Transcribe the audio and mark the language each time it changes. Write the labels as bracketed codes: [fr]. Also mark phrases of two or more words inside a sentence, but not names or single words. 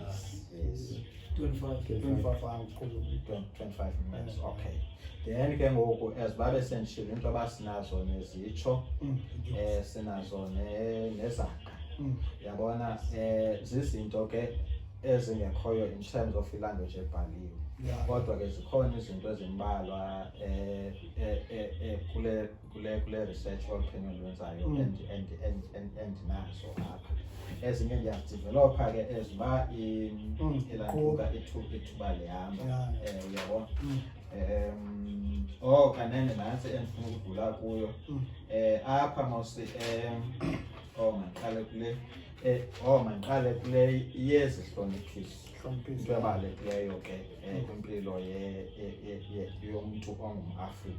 [xh] yes 25 kuzo. [en] 25 minutes okay [xh] then ke ngoku ezibabe sendishilo into abasinazo nezitsho sinazo nezaga yabona zizinto ke ezingekhoyo [en] in terms of [xh] language ebhaliwe kodwa ke zikhona izinto ezimbalwa kule [en] research opinion [xh] wenzayo and nazo apha ezinye ndiyazidevelopa ke eziba ilantuka ithuba lihamba uyabona kanene nantsi endifuna ukudlula kuyo apha mawusi mandiqale kule yezihloniphisi into ebalulekileyo ke kwimpilo yomntu ongumAfrika.